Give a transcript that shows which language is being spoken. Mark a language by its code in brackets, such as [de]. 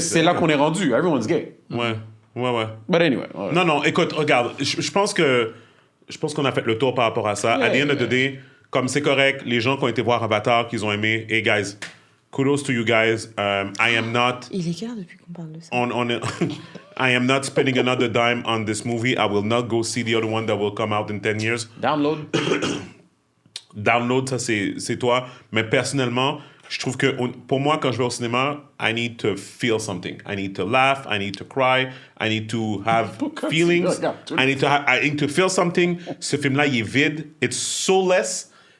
[fr] c'est là qu'on est rendu. [en] Everyone's gay. [fr] Ouais. [en] But anyway. ouais. [fr] Non, écoute, regarde, je pense qu'on a fait le tour par rapport à ça. À [en] the end of the day, [fr] comme c'est correct, les gens qui ont été voir Avatar, qu'ils ont aimé, [en] hey guys, kudos to you guys. I am not... [fr] Il est quelle heure depuis qu'on parle de ça? [en] I am not spending another dime on this movie. I will not go see the other one that will come out in 10 years. Download. [fr] Download, ça, c'est toi. Mais personnellement, je trouve que pour moi, quand je vais au cinéma, [en] I need to feel something. I need to laugh. I need to cry. I need to have feelings. I need to feel something. [fr] Ce film-là, il est vide. [en] It's soulless.